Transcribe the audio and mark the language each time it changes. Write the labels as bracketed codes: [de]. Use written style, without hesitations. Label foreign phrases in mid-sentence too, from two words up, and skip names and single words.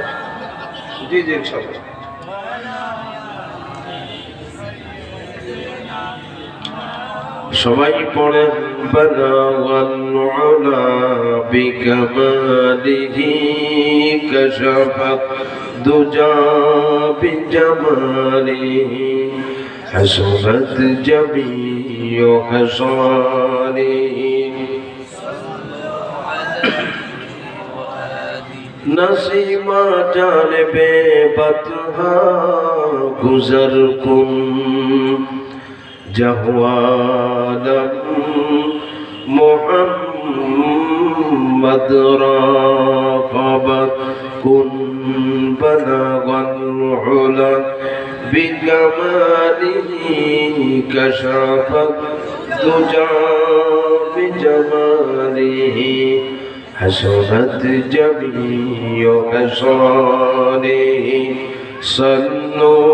[bn] জি জি ইনশাআল্লাহ। সবাই পড়ে [ar] بلغ العلى بكماله كشف الدجى بجماله حسنت جميع خصاله [fa] نسیما جانب بطحا گذر کن ز احوالم محمد را خبر کن [ar] بلغ العلى بكماله كشف الدجى بجماله حسنت جميع خصاله صلوا.